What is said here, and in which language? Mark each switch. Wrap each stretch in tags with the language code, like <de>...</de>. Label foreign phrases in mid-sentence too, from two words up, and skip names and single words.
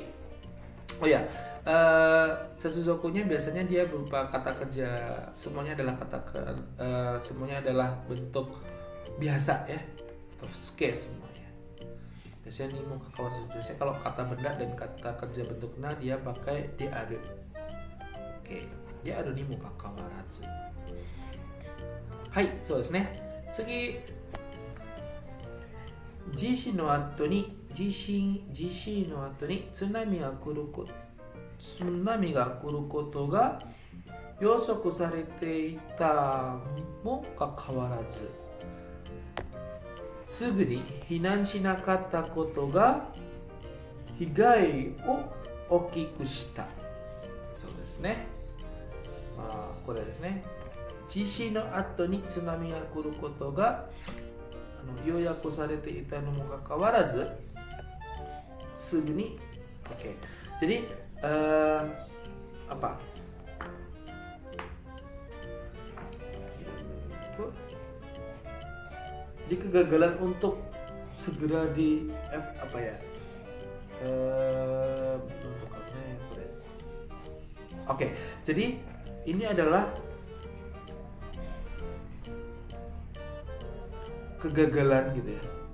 <id>Oh ya, Setsuzoku-nya biasanya dia berupa kata kerja, semuanya adalah bentuk biasa ya, atau tsuke semuanya. Biasanya</id> <ja>にもかかわらず.</ja> <id>Biasanya kalau kata benda dan kata kerja bentuk na dia pakai diaru. Oke,</id> <ja>であるにもかかわらず. はい、そうですね。次、地震の後に津波が来ることが予測されていたもかかわらずすぐに避難しなかったことが被害を大きくした。そうですね。これですね。地震の後に津波が来ることが予約されていたのもかかわらず、</ja> <id>Suguni. Oke. Jadi apa? Jadi kegagalan untuk segera di apa ya? Oke, jadi ini adalah kegagalan gitu ya.</id>